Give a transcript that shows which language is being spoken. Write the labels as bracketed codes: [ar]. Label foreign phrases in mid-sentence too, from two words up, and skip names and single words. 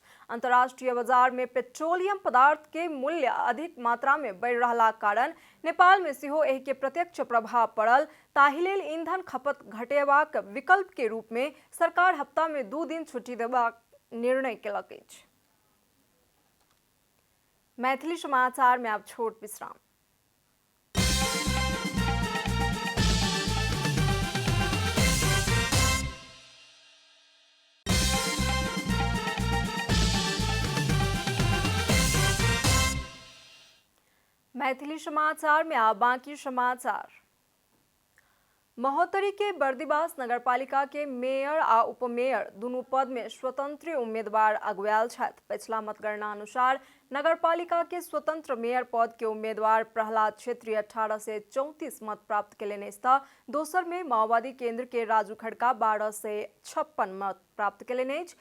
[mai] अंतर्राष्ट्रीय बाजार में पेट्रोलियम पदार्थ के मूल्य अधिक मात्रा में बढ़ि रहला कारण नेपाल में सेहो एहि के प्रत्यक्ष प्रभाव पड़ल। ताहि लेल ईंधन खपत घटेबाक विकल्प के रूप में सरकार हफ्ता में 2 दिन छुट्टी देबाक निर्णय केलक अछि। मैथिली समाचार में आप छोट विश्राम। मैथिली समाचार में आप बाकी समाचार। महोत्तरी के बर्दिवास नगरपालिका के मेयर आ उपमेयर दुनू पद में स्वतंत्र उम्मीदवार अगुआयल छथि। पिछला मतगणना अनुसार नगरपालिका के स्वतंत्र मेयर पद के उम्मीदवार प्रहलाद छेत्री 18 से 34 मत प्राप्त केलनि अछि तऽ दोसर में माओवादी केंद्र के राजू खड़का 12 से 56 मत प्राप्त केलनि अछि।